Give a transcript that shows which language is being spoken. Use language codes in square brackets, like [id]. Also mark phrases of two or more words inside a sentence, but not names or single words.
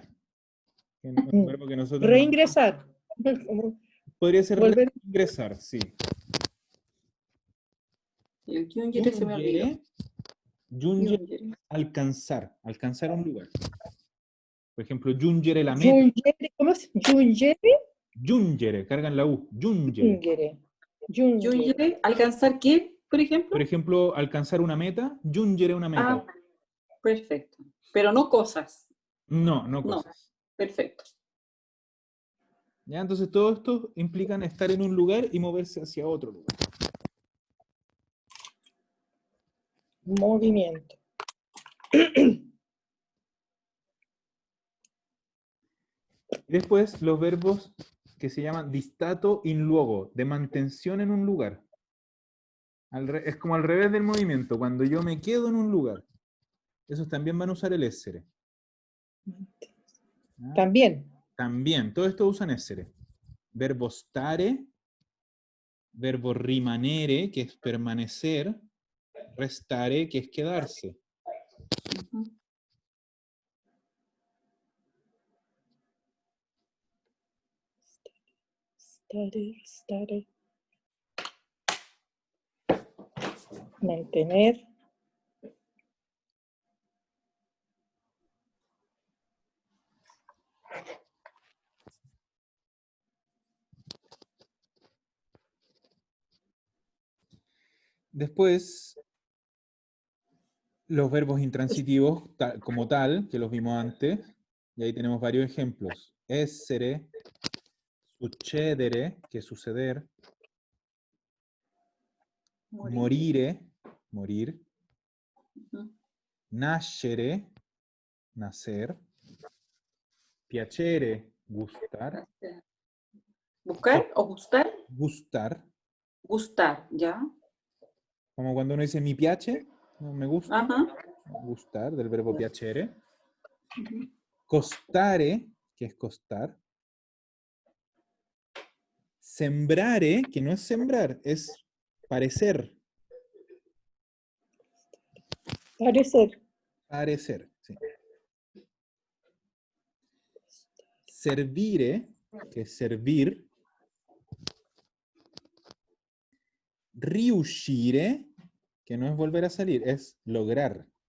[es] Es un verbo que nosotros no- Reingresar. Como podría ser volver. reingresar, sí. Y el giungere se me olvidó. Giungere, Giungere. alcanzar un lugar. Por ejemplo, [it] giungere la meta. [es] Giungere, ¿cómo es? Giungere. Giungere, cargan la U. Giungere. Giungere. Giungere. Giungere, ¿alcanzar qué, por ejemplo? Por ejemplo, alcanzar una meta, [it] giungere una meta. [es] Ah, perfecto. Pero no cosas. No No. cosas. Perfecto. ¿Ya? Entonces todo esto implican estar en un lugar y moverse hacia otro lugar. Movimiento. Después los verbos que se llaman [it] distato in luogo, [es] de mantención en un lugar. Es como al revés del movimiento, cuando yo me quedo en un lugar. Esos también van a usar el essere. ¿Ya? También. También, todo esto usan essere. Verbo stare, verbo rimanere, que es permanecer, restare, que es quedarse. Ujú. Stare. Mantener. Después, los verbos intransitivos como tal, que los vimos antes, y ahí tenemos varios ejemplos. [it] Essere, succedere, [es] que es suceder, morire, morir, Ujú. nascere, nacer, piacere, gustar, ¿Buscar o gustar? gustar, Gustar, ¿ya? como cuando uno dice [it] mi piace, [es] no me gusta, Ajá. gustar, del verbo piacere, Ujú. costare, que es costar, sembrare, que no es sembrar, es parecer, Parecer. parecer, sí. Servire, que es servir, riuscire, que no es volver a salir, es lograr.